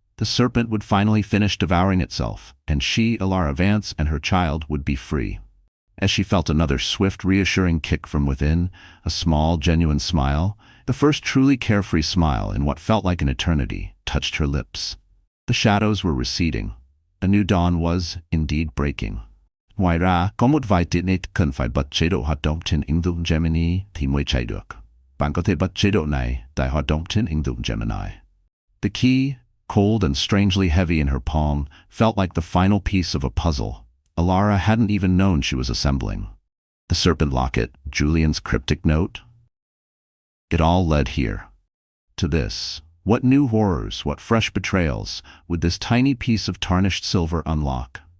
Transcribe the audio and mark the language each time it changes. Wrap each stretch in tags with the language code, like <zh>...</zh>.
<en>The serpent would finally finish devouring itself, and she, Elara Vance, and her child would be free. As she felt another swift, reassuring kick from within, a small, genuine smile, the first truly carefree smile in what felt like an eternity, touched her lips. The shadows were receding. A new dawn was, indeed, breaking.</en> <vi>Ngoài ra, có một vài tiện ích cần phải bật chế độ hoạt động trên ứng dụng Gemini thì mới chạy được. Bạn có thể bật chế độ này tại hoạt động trên ứng dụng Gemini.</vi> <en>The key, cold and strangely heavy in her palm, felt like the final piece of a puzzle Elara hadn't even known she was assembling. The serpent locket, Julian's cryptic note. It all led here. To this. What new horrors, what fresh betrayals, would this tiny piece of tarnished silver unlock?</en>